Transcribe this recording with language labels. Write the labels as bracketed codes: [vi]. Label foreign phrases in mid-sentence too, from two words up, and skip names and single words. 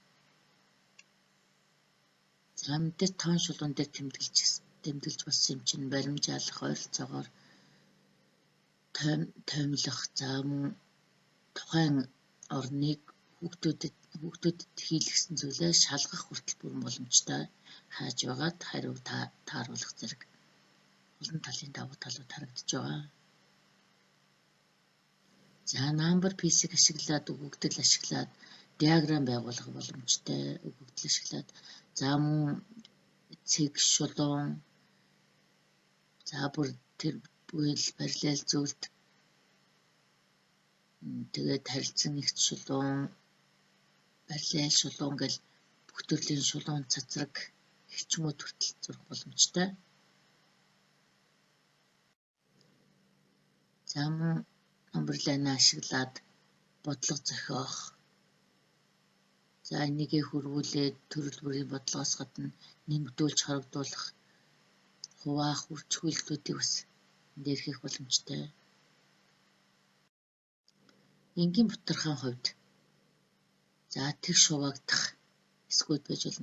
[mn] За мэдээж тоон шулуун дээр тэмдэглэж болсон юм чинь баримжаалах, ойролцоогоор тоймлох, за мөн тухайн орныг хүүхдүүдэд хийлгэсэн зүйлээ шалгах хүртэл бүрэн боломжтой хааж байгаад хариу тааруулах зэрэг олон талын давуу талууд харагдаж байгаа. За [en] number piece- [mn] ийг ашиглаад өгөгдөл ашиглаад диаграм байгуулах боломжтой өгөгдөл ашиглаад за мөн цэг шулуун за бүр тэр бүхэл параллел зүйлд тэгээд харилцан нэгт шулуун параллел шулуун гэл бүх төрлийн шулуун цацраг хичмүүд хүртэл зурх боломжтой. За мөн [en] number line [mn] ашиглаад бодлого зохиох. За энийгээ хөрвүүлээд төрөл бүрийн бодлогоос гадна нэмэгдүүлж хорогдуулах, хуваах, үржихүүлэлтүүдийг бас энэ дээр хийх боломжтой. Энгийн бутархайн хувьд за тэгш хуваагдах эсгүүд байж болно.